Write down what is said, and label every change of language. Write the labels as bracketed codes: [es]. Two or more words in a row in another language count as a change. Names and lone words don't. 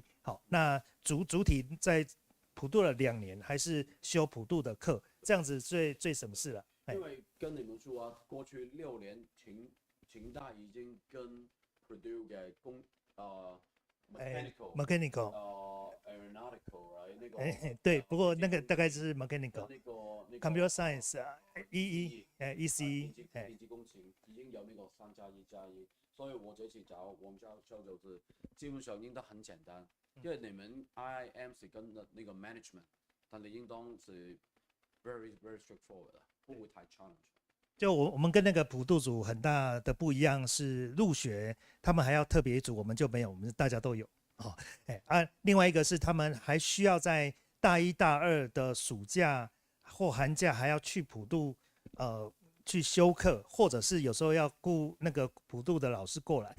[zh] 好，那主体在普渡了2年，还是修普渡的课，这样子最省事了。因为跟你们说啊，过去6年成大已经跟 Purdue 嘅 [en] mechanical aeronautical [zh] 那个对，不过那个大概是 mechanical 那个 [en] computer science ECE [zh] 地质工程已經有那個3+1+1，所以我這次找我們教授就是基本上應該很簡單，因為你們 IIM 是跟那個 management， 但你應當是 [en] very straightforward [zh] 的，不會太 challenge。就我们跟那个普渡组很大的不一样是入学，他们还要特别组，我们就没有，我们大家都有另外一个是他们还需要在大1、大2的暑假或寒假还要去普渡去修课，或者是有时候要雇那个普渡的老师过来。